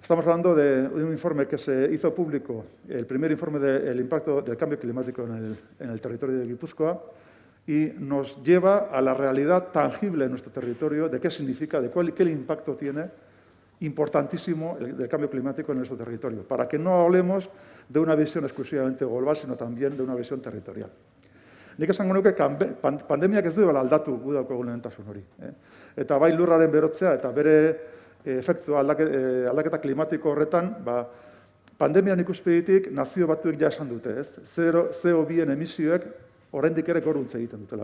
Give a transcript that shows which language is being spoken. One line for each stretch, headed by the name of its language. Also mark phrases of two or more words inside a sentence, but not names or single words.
Spanish: Estamos hablando de un informe que se hizo público, el primer informe del impacto del cambio climático en el territorio de Guipúzcoa, y nos lleva a la realidad tangible en nuestro territorio de qué significa, qué impacto tiene importantísimo del cambio climático en nuestro territorio, para que no hablemos de una visión exclusivamente global, sino también de una visión territorial.
Basque: Nik esango nuke pandemiak ez duela aldatu gu daukagun lehentasun hori. Eta bai lurraren berotzea eta bere efektua aldaketa klimatiko horretan, pandemian ikuspegitik nazio batuek ja esan dute, ez? CO2-en emisioek oraindik ere goruntze egiten dutela.